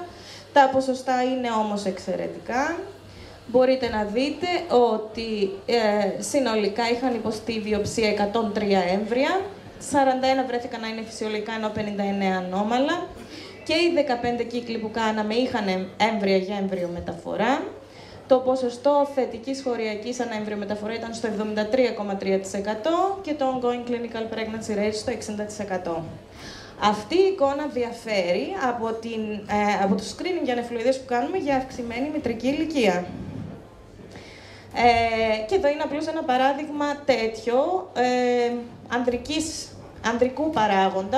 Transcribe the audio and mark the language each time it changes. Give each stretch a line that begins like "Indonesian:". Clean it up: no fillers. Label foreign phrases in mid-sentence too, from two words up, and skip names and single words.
Greek: Τα ποσοστά είναι όμως εξαιρετικά. Μπορείτε να δείτε ότι συνολικά είχαν υποστεί βιοψία 103 έμβρια, 41 βρέθηκαν να είναι φυσιολογικά, ενώ 59 ανώμαλα. Και οι 15 κύκλοι που κάναμε είχαν έμβρια για εμβριομεταφορά. Το ποσοστό θετικής χωριακής αναεμβριομεταφορά ήταν στο 73,3% και το
English: ongoing clinical pregnancy rate
Greek: στο 60%. Αυτή η εικόνα διαφέρει από το screening για ανεφλοειδές που κάνουμε για αυξημένη μητρική ηλικία. Και εδώ είναι απλώς ένα παράδειγμα τέτοιο ανδρικού παράγοντα.